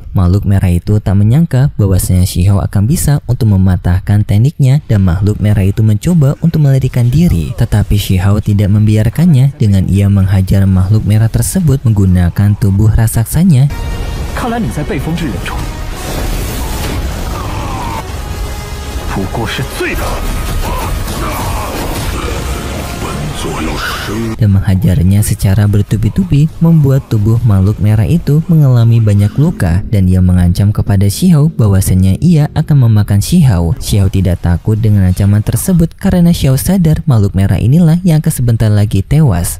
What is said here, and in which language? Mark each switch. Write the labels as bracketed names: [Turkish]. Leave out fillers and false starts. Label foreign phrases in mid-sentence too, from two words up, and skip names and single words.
[Indonesian] Makhluk merah itu tak menyangka bahwasanya Shihao akan bisa untuk mematahkan tekniknya, dan makhluk merah itu mencoba untuk melarikan diri. Tetapi Shihao tidak membiarkannya dengan ia menghajar makhluk merah tersebut menggunakan tubuh raksasanya. [Chinese] 看来你在被封之人中，不过是罪的。 [Indonesian] dan menghajarnya secara bertubi-tubi, membuat tubuh makhluk merah itu mengalami banyak luka, dan ia mengancam kepada Shihao bahwasanya ia akan memakan Shihao. Shihao tidak takut dengan ancaman tersebut karena Shihao sadar makhluk merah inilah yang akan sebentar lagi tewas.